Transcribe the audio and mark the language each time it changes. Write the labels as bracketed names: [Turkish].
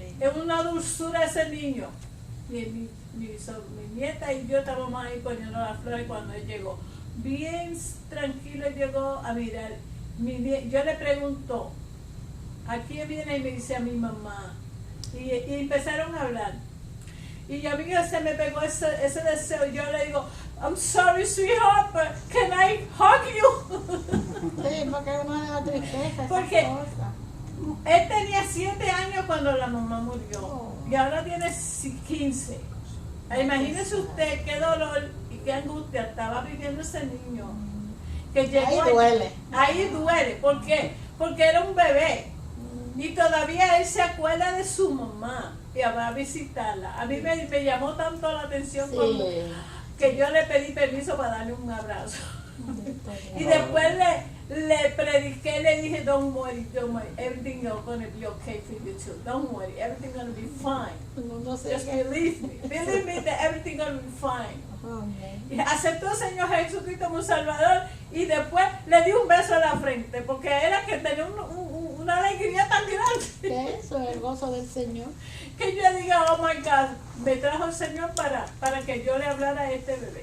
[Spanish] Es una dulzura ese niño. Mi nieta y yo estábamos ahí poniendo las flores cuando él llegó. Bien tranquilo llegó a mirar. Yo le pregunto, ¿a quién viene? Y me dice a mi mamá. Y empezaron a hablar. Y a mí se me pegó ese deseo. Yo le digo, [English] I'm sorry, sweetheart, but can I hug you? [Spanish] Sí, porque uno le da tristeza. Porque él tenía 7 años cuando la mamá murió. Y ahora tiene 15. Imagínese usted qué dolor y qué angustia estaba viviendo ese niño. Que llegó ahí duele. Ahí duele. ¿Por qué? Porque era un bebé. Y todavía él se acuerda de su mamá y va a visitarla. A mí me llamó tanto la atención que yo le pedí permiso para darle un abrazo. Y después le prediqué, le dije, [English] don't worry, everything is going to be okay for you too. Don't worry, everything's going to be fine. Just believe me that everything's going to be fine. [Spanish] Y aceptó al Señor Jesucristo como Salvador y después le di un beso en la frente porque era que tenía una alegría tan grande. Eso es el gozo del Señor. Que yo diga, [English] oh my God, [Spanish] me trajo el Señor para que yo le hablara a este bebé.